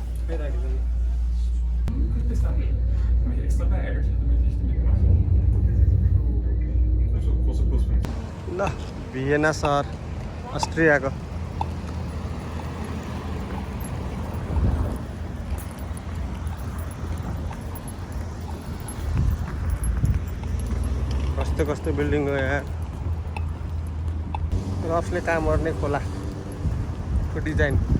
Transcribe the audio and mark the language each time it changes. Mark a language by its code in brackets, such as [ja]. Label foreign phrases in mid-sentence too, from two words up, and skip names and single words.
[ne] आफै राखिदिनु [de] Ist dann habe ich extra beeilt, damit ich die mitmache. Also großer Pluspunkt. [ne] ल भियेना सहर अस्ट्रियाको कस्तो कस्तो बिल्डिङ हो यहाँ रफले काम गर्ने खोलाको डिजाइन